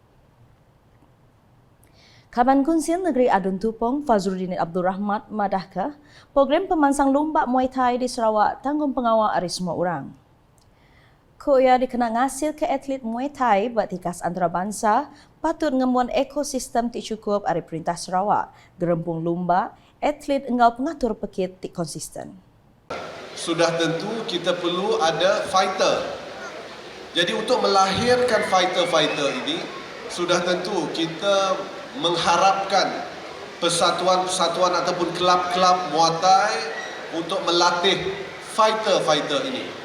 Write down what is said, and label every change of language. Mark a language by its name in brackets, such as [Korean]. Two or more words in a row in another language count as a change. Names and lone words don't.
[Iban] Kaban Kunsin Negeri Adun Tupong Fazruddin Abdul Rahmat madahkah program pemansang lomba Muay Thai di Sarawak tanggung pengawal ari semua orang. Koya dikena ngasil ke atlet Muay Thai bertikas antarabangsa patut ngemuan ekosistem ti cukup ari Perintah Sarawak gerempung lomba atlet engau pengatur pekit ti konsisten. [Malay] Sudah tentu kita perlu ada fighter. Jadi untuk melahirkan fighter-fighter ini sudah tentu kita mengharapkan persatuan-persatuan ataupun kelab-kelab Muay Thai untuk melatih fighter-fighter ini.